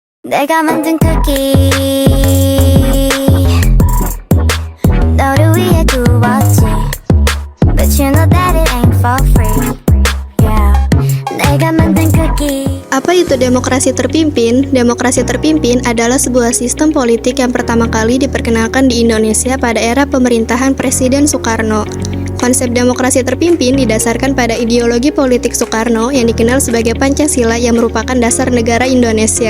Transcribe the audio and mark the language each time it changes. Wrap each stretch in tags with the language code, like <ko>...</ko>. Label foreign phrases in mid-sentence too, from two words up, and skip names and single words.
<ko>내가 만든 쿠키 너를 위해 구웠지</ko> <en>But you know that it ain't for free Yeah</en> <ko>내가 만든 쿠키.</ko> <id>Apa itu demokrasi terpimpin? Demokrasi terpimpin adalah sebuah sistem politik yang pertama kali diperkenalkan di Indonesia pada era pemerintahan Presiden Soekarno. Konsep demokrasi terpimpin didasarkan pada ideologi politik Soekarno yang dikenal sebagai Pancasila yang merupakan dasar negara Indonesia.</id>